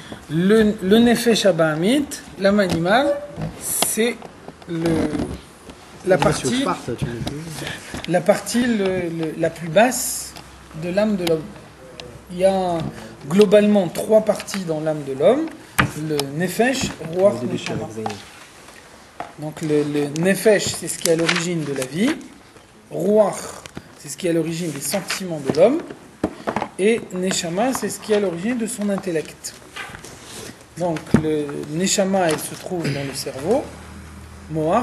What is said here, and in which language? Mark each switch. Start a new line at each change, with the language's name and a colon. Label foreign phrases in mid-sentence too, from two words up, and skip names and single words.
French: Le
Hebrew: נפש הבהמית,
French: l'âme animale, c'est la partie la plus basse de l'âme de l'homme. Il y a globalement 3 parties dans l'âme de l'homme: le
Hebrew: נפש, רוח, נשמה.
French: Donc le nefesh, c'est ce qui est à l'origine de la vie. Ruach, c'est ce qui est à l'origine des sentiments de l'homme. Et neshama, c'est ce qui est à l'origine de son intellect. Donc le neshama, il se trouve dans le cerveau, moach.